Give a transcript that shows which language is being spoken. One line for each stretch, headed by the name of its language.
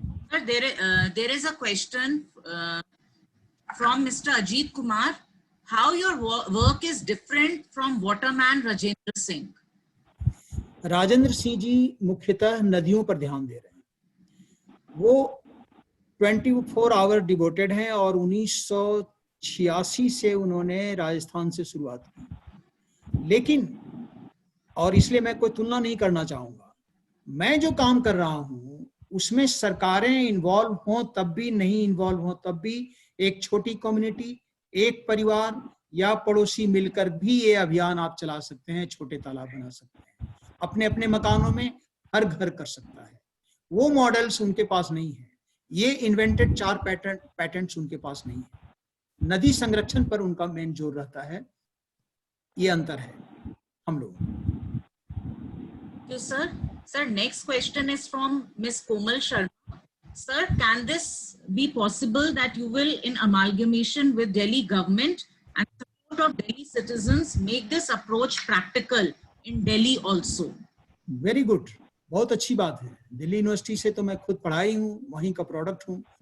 English: Sir, there is a question from Mr. Ajit Kumar. How your work is different from waterman Rajendra Singh?
Hindi: Rajendra Singh ji मुख्यतः नदियों पर ध्यान दे रहे हैं। वो 24 आवर डिवोटेड हैं और 1986 से उन्होंने राजस्थान से शुरुआत की। लेकिन, और इसलिए मैं कोई तुलना नहीं करना चाहूंगा, मैं जो काम कर रहा हूं उसमें सरकारें इन्वॉल्व हों तब भी, नहीं इन्वॉल्व हों तब भी, एक छोटी कम्युनिटी, एक परिवार या पड़ोसी मिलकर भी ये अभियान आप चला सकते हैं। छोटे तालाब बना सकते हैं, अपने अपने मकानों में हर घर कर सकता है। वो मॉडल्स उनके पास नहीं है। ये इन्वेंटेड 4 पैटेंट्स उनके पास नहीं है। नदी संरक्षण पर उनका मेन जोर रहता है। ये अंतर है हम लोग।
English: Thank you, sir. Sir, next question is from Ms. Komal Sharma. Sir, can this be possible that you will, in amalgamation with Delhi government and of Delhi citizens make this approach practical in Delhi also?
Hindi: Very good, बहुत अच्छी बात है। Delhi university से तो मैं खुद पढ़ाई हूँ, वहीं का प्रोडक्ट हूँ।